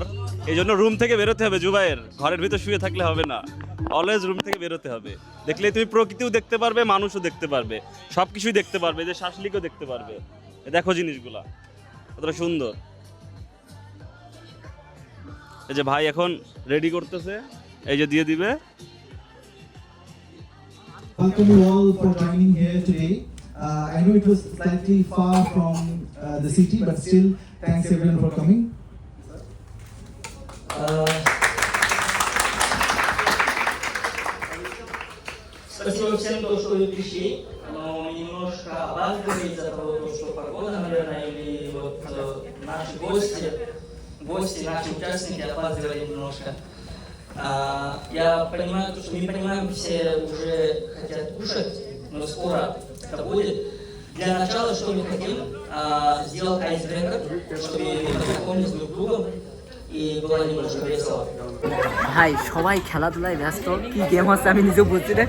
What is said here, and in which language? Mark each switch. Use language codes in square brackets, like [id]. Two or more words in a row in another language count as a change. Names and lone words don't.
[bn] এই জন্য রুম থেকে বেরোতে হবে জুবাইর, ঘরের ভিতর শুয়ে থাকলে হবে না, [en] always room [bn] থেকে বেরোতে হবে। দেখলে তুমি প্রকৃতিও দেখতে পারবে, মানুষও দেখতে পারবে, সব কিছুই দেখতে পারবে, এই যে শাসলিকও দেখতে পারবে। দেখো জিনিসগুলা কতটা সুন্দর। এই যে ভাই এখন রেডি করতেছে, এই যে দিয়ে দিবে। [en] Welcome you all for joining here today. I know it was slightly far from the city, but still, thanks everyone for coming. [ru] Спасибо всем, кто, что вы пришли, но мы немножко опаздывали из-за того, что погода, наверное, или вот наши гости, наши участники опаздывали немножко. Я понимаю, что мы понимаем, все уже хотят кушать, но скоро это будет. Для начала, что мы хотим, сделать айсбрейкер, чтобы мы познакомились друг с другом и было немножко весело. [bn] ভাই সবাই খেলাধুলায় ব্যস্ত, কি গেম হচ্ছে আমি নিজেও বুঝছি না।